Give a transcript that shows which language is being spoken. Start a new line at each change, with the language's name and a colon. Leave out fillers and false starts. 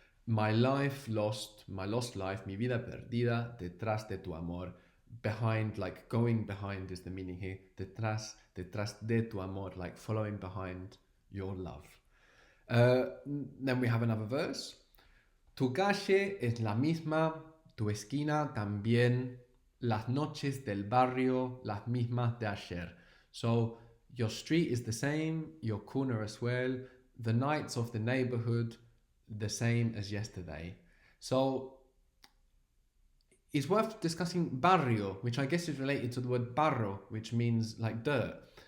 English: My life lost, my lost life,
Spanish: mi vida perdida, detrás de tu amor.
English: Behind, like going behind is the meaning here.
Spanish: Detrás de tu amor,
English: like following behind your love. Then we have another verse.
Spanish: Tu calle es la misma, tu esquina también, las noches del barrio, las mismas de ayer.
English: So your street is the same, your corner as well, the nights of the neighborhood, the same as yesterday. So it's worth discussing barrio, which I guess is related to the word barro, which means like dirt.